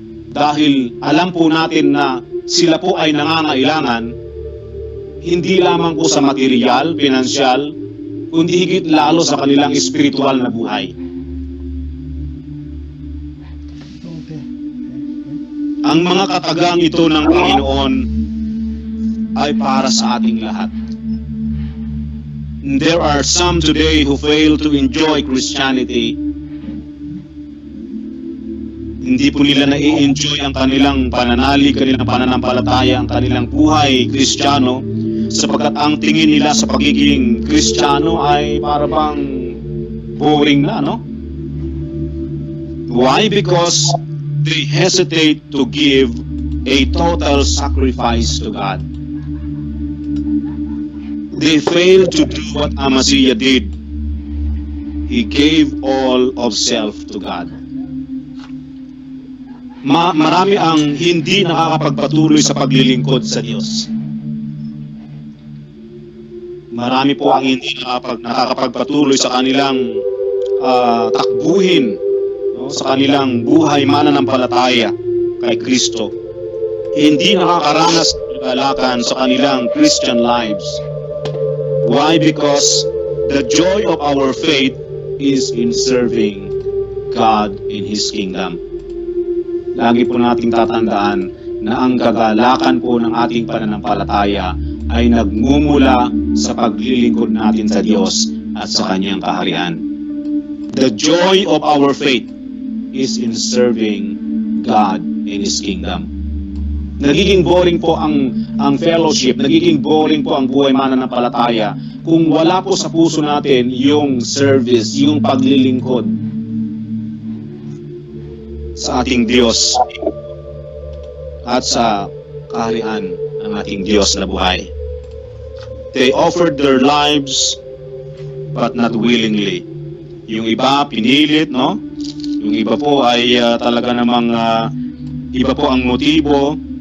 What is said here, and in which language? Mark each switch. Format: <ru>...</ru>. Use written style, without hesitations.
<tl>Dahil alam po natin na sila po ay nangangailangan hindi lamang po sa material, pinansyal, kundi higit lalo sa kanilang espiritual na buhay. Ang mga katagang ito ng Panginoon ay para sa ating lahat.</tl> <en>There are some today who fail to enjoy Christianity.</en> <tl>Hindi po nila na-enjoy ang kanilang pananalig, kanilang pananampalataya, ang kanilang buhay Kristiyano, sapagkat ang tingin nila sa pagiging Kristiyano ay parang boring na, no?</tl> <en>Why? Because they hesitate to give a total sacrifice to God. They fail to do what Amaziah did. He gave all of self to God.</en> <tl>Marami ang hindi nakakapagpatuloy sa paglilingkod sa Diyos. Marami po ang hindi nakakapagpatuloy sa kanilang takbuhin, no, sa kanilang buhay mananampalataya kay Kristo. Hindi nakakaranas ng kagalakan sa kanilang</tl> <en>Christian lives. Why? Because the joy of our faith is in serving God in His kingdom.</en> <tl>Lagi po nating tatandaan na ang kagalakan po ng ating pananampalataya ay nagmumula sa paglilingkod natin sa Diyos at sa Kanyang kaharian.</tl> <en>The joy of our faith is in serving God in His kingdom.</en> <tl>Nagiging boring po ang fellowship, nagiging boring po ang buhay mananampalataya kung wala po sa puso natin yung service, yung paglilingkod sa ating Diyos at sa kaharian ng ating Diyos na buhay.</tl> <en>They offered their lives but not willingly.</en> <tl>Yung iba pinilit, no? Yung iba po ay talaga namang iba po ang motibo.</tl>